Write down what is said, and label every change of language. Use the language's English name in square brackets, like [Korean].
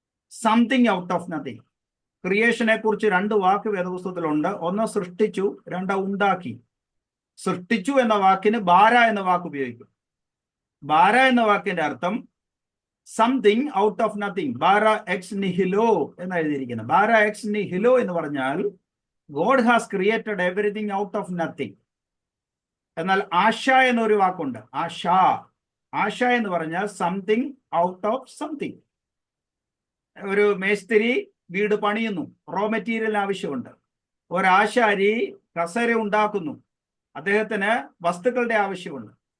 [English] Something out of nothing. [Malayalam] ക്രിയേഷനെ കുറിച്ച് രണ്ട് വാക്ക് വേദപുസ്തകത്തിലുണ്ട്. ഒന്ന് സൃഷ്ടിച്ചു, രണ്ട് ഉണ്ടാക്കി. സൃഷ്ടിച്ചു എന്ന വാക്കിന് ബാര എന്ന വാക്ക് ഉപയോഗിക്കും. ബാര എന്ന വാക്കിന്റെ അർത്ഥം [English] Something out of nothing. [Malayalam] Bara X നിഹിലോ എന്ന് എഴുതിയിരിക്കുന്നത്. [English] ബാര ex nihilo [Malayalam] എന്ന് പറഞ്ഞാൽ [English] God has created everything out of nothing. [Malayalam] എന്നാൽ ആശ എന്നൊരു വാക്കുണ്ട്. ആശ എന്ന് പറഞ്ഞാൽ [English] Something out of something. [Malayalam] ഒരു മേസ്തിരി വീട് പണിയുന്നു, റോ മെറ്റീരിയൽ ആവശ്യമുണ്ട്. ഒരാശാരി കസേര ഉണ്ടാക്കുന്നു, അദ്ദേഹത്തിന് വസ്തുക്കളുടെ ആവശ്യമുണ്ട്.